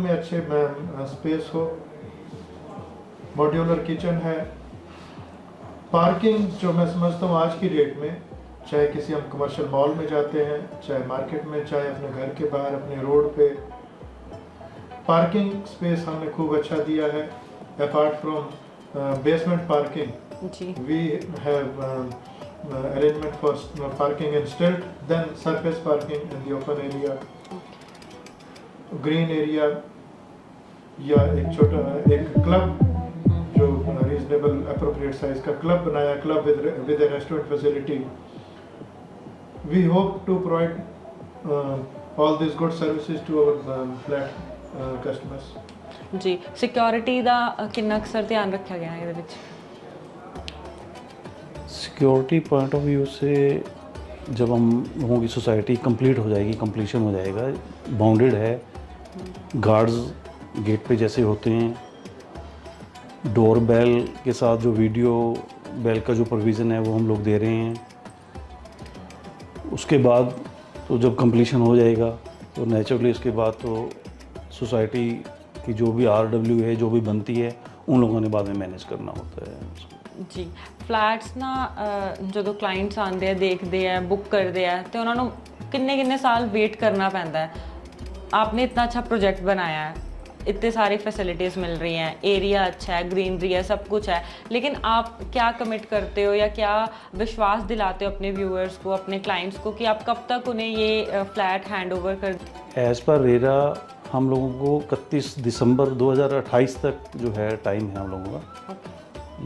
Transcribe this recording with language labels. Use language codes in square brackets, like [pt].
[hi] में अच्छे स्पेस हो, मॉड्यूलर किचन है, पार्किंग जो मैं समझता हूँ आज की डेट में, चाहे किसी हम कमर्शियल मॉल में जाते हैं, चाहे मार्केट में, चाहे अपने घर के बाहर, अपने रोड पे, पार्किंग स्पेस हमने खूब अच्छा दिया है। [en] apart from basement parking, [hi] ji, [en] we have arrangement for parking in stilt, then surface parking in the open area, green area, [hi] या एक छोटा एक क्लब जो रीजनेबल अप्रोप्रिएट साइज का क्लब बनाया, [en] Club with a restaurant facility. We hope to provide all these good services to our flat customers. [pa] Ji, security ਦਾ ਕਿੰਨਾ ਅਕਸਰ ਧਿਆਨ ਰੱਖਿਆ ਗਿਆ ਹੈ ਇਹਦੇ ਵਿੱਚ? [hi] सिक्योरिटी पॉइंट ऑफ व्यू से जब हम लोगों की सोसाइटी कंप्लीट हो जाएगी, कंप्लीशन हो जाएगा, बाउंडेड है, गार्ड्स गेट पे जैसे होते हैं, डोर बेल के साथ जो वीडियो बेल का जो प्रोविज़न है वो हम लोग दे रहे हैं। उसके बाद तो जब कंप्लीशन हो जाएगा तो नेचुरली उसके बाद तो सोसाइटी की जो भी RW है, जो भी बनती है, उन लोगों ने बाद में मैनेज करना होता है। [pa] ਜੀ, ਫਲੈਟਸ ਨਾ ਜਦੋਂ ਕਲਾਇੰਟਸ ਆਉਂਦੇ ਆ, ਦੇਖਦੇ ਆ, ਬੁੱਕ ਕਰਦੇ ਆ, ਤੇ ਉਹਨਾਂ ਨੂੰ ਕਿੰਨੇ ਸਾਲ ਵੇਟ ਕਰਨਾ ਪੈਂਦਾ है। [hi] आपने इतना अच्छा प्रोजेक्ट बनाया है, इतने सारी फैसिलिटीज़ मिल रही हैं, एरिया अच्छा है, ग्रीनरी है, सब कुछ है, लेकिन आप क्या कमिट करते हो या क्या विश्वास दिलाते हो अपने व्यूअर्स को, अपने क्लाइंट्स को, कि आप कब तक उन्हें ये फ्लैट हैंड ओवर कर? एज़ पर रेरा हम लोगों को 31 दिसंबर 2028 तक जो है टाइम है हम लोगों का।